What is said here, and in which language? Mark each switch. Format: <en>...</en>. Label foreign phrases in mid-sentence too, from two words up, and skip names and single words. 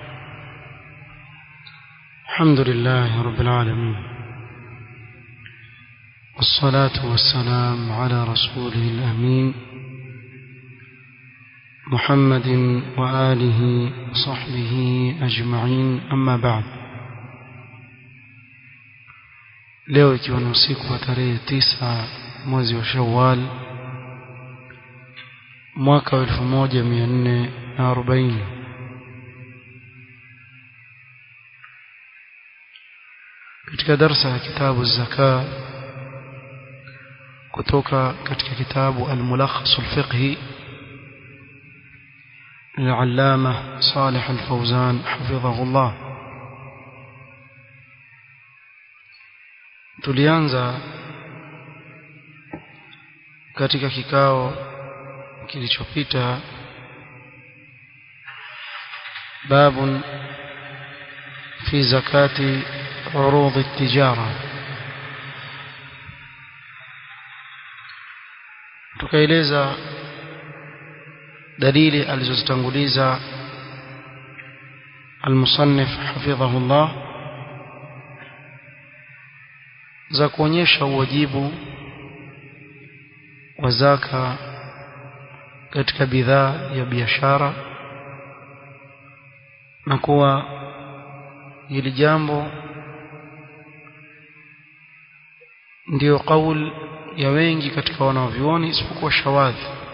<ar>الحمد لله رب العالمين، والصلاة والسلام على رسوله الأمين محمد وآله وصحبه أجمعين، أما بعد.</ar> <sw>leo ikiwa ni usiku wa tarehe 9 mwezi wa Shawwal mwaka 1440, katika darasa ya kitabu zaka kutoka katika kitabu al-Mulakhas al-Fiqhi</sw> <ar>للعلامة صالح الفوزان حفظه الله.</ar> <sw>tulianza katika kikao kilichopita</sw> <ar>باب في زكاة عروض التجارة،</ar> <sw>tukaeleza dalili alizozitanguliza</sw> <ar>المصنف حفظه الله</ar> <sw>za kuonyesha uwajibu wa zaka katika bidhaa ya biashara, na kuwa hili jambo ndio kauli ya wengi katika wanavyuoni isipokuwa shawadhi.</sw>